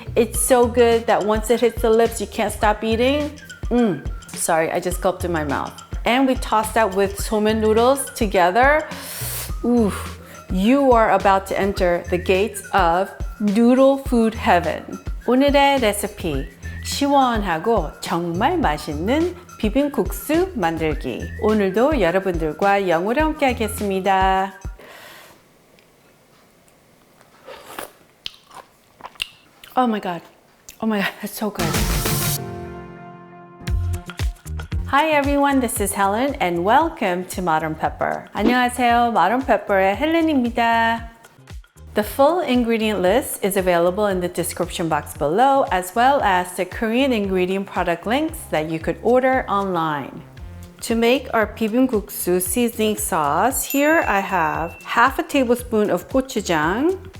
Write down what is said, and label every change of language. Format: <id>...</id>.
<en>It's so good that once it hits the lips, you can't stop eating. Sorry, I just gulped in my mouth. And we toss that with Somen noodles together. Ooh, you are about to enter the gates of noodle food heaven.</en> <ko>오늘의 레시피, 시원하고 정말 맛있는 비빔국수 만들기. 오늘도 여러분들과 영으로 함께 하겠습니다.</ko> <en>Oh my god, that's so good. Hi everyone, this is Helen and welcome to Modern Pepper.</en> <ko>안녕하세요, Modern Pepper의 헬렌입니다.</ko> <en>The full ingredient list is available in the description box below, as well as the Korean ingredient product links that you could order online. To make our 비빔국수 seasoning sauce, here I have half a tablespoon of gochujang.</en>